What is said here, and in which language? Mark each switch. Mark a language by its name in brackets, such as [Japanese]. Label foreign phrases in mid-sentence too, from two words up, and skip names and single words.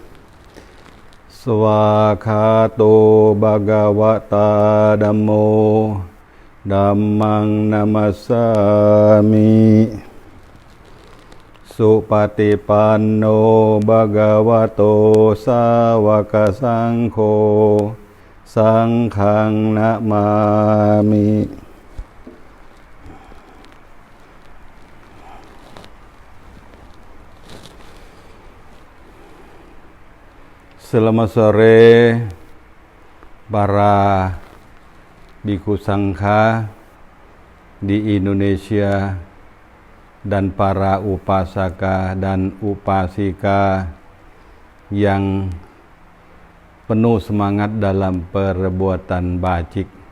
[Pali] Swakhato Bhagavata Dhammo Dhammang Namasami Supatipanno Bhagavato Sawaka Sangho Sanghang Namami. [Indonesian] Selamat sore para biku sangha di Indonesia dan para upasaka dan upasika yang penuh semangat dalam perbuatan bajik.